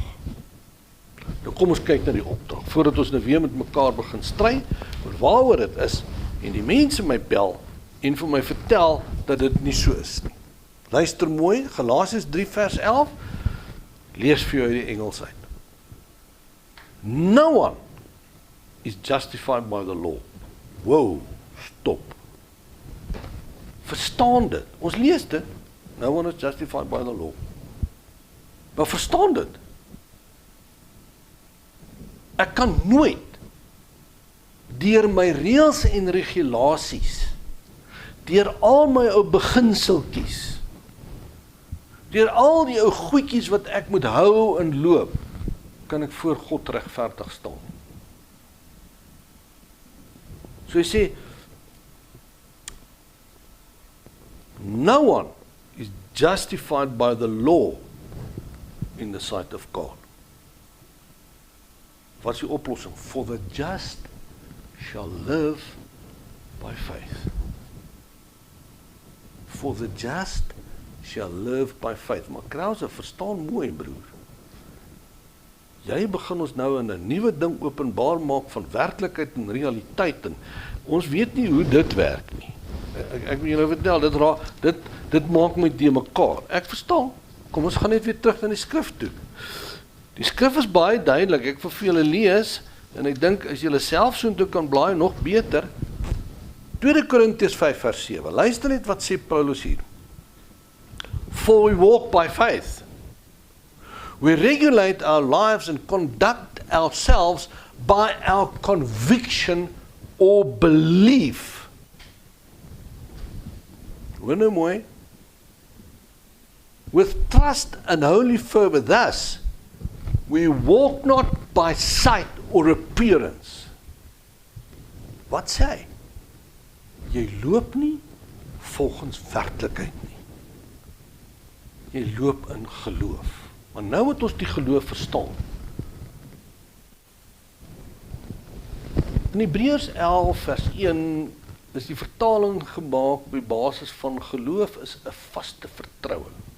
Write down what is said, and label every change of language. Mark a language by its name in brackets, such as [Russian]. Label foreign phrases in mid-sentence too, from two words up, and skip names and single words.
[Afrikaans] Nou kom ons kyk na die opdrag, voordat ons nou weer met mekaar begin stry, oor waaroor dit is, en die mense my bel, en vir my vertel, dat dit nie so is nie. Luister mooi, Galasiërs 3 vers 11, lees vir jou die Engels uit. [English] No one is justified by the law. Wow, stop. [Afrikaans] Verstaan dit, ons lees dit, [English] no one is justified by the law. [Afrikaans] Maar verstaan dit. Ek kan nooit deur my reëls en regulasies, deur al my ou beginseltjies, deur al die ou goedjies wat ek moet hou en loop, kan ek voor God regverdig staan. So hy sê, [English] no one is justified by the law in the sight of God. [Afrikaans] Wat is die oplossing? [English] For the just shall live by faith. For the just shall live by faith. [Afrikaans] Maar Krause, verstaan mooi, broer. Jy begin ons nou in 'n nuwe ding openbaar maak van werklikheid en realiteit, en ons weet nie hoe dit werk nie. Ek wil julle vertel, dit maak my de mekaar. Ek verstaan. Kom ons gaan net weer terug na die skrif toe. Die skrif is baie duidelik. Ek wil vir julle lees, en ek dink as julle self soontoe kan blaai, nog beter. 2 Korintiërs 5 vers 7. Luister net wat sê Paulus hier. [English] For we walk by faith. We regulate our lives and conduct ourselves by our conviction or belief. [Afrikaans] Hoor nou mooi. [English] With trust and holy fervor, thus, we walk not by sight or appearance. [Afrikaans] Wat sê hy? Jy loop nie volgens werklikheid nie. Jy loop in geloof. Maar nou moet ons die geloof verstaan. In Hebreërs 11 vers 1 is die vertaling gemaak op die basis van geloof is 'n vaste vertroue.